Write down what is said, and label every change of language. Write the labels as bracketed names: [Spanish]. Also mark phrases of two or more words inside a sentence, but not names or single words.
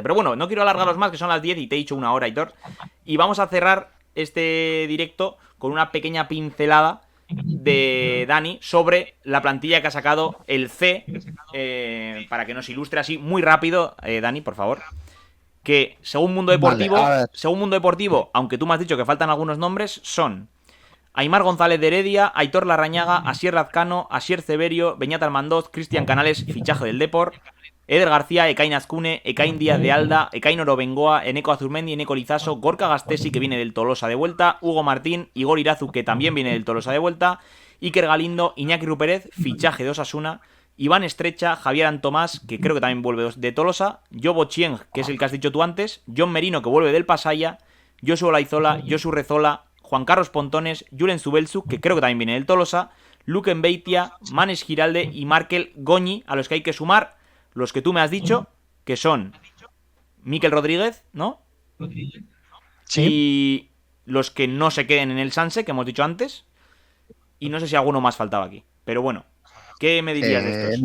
[Spanish] Pero bueno, no quiero alargaros más, que son las 10 y te he dicho una hora, Aitor. Y vamos a cerrar este directo con una pequeña pincelada de Dani sobre la plantilla que ha sacado el C, para que nos ilustre así muy rápido, Dani, por favor. Que según Mundo Deportivo, aunque tú me has dicho que faltan algunos nombres, son Aimar González de Heredia, Aitor Larrañaga, Asier Lazcano, Asier Severio, Beñat Almandoz, Cristian Canales, fichaje del Depor, Eder García, Ekain Azcune, Ekain Díaz de Alda, Ekain Orobengoa, Eneco Azurmendi, Eneco Lizaso, Gorka Gastesi, que viene del Tolosa de vuelta, Hugo Martín, Igor Irazu, que también viene del Tolosa de vuelta, Iker Galindo, Iñaki Rupérez, fichaje de Osasuna, Iván Estrecha, Javier Antomás, que creo que también vuelve de Tolosa, Yobo Chieng, que es el que has dicho tú antes, John Merino, que vuelve del Pasaya, Josu Olaizola, Josu Rezola, Juan Carlos Pontones, Julen Zubelsu, que creo que también viene del Tolosa, Luke Beitia, Manes Giralde y Markel Goñi, a los que hay que sumar los que tú me has dicho, que son Mikel Rodríguez, ¿no? Sí. Y los que no se queden en el Sanse, que hemos dicho antes. Y no sé si alguno más faltaba aquí. Pero bueno, ¿qué me dirías de estos?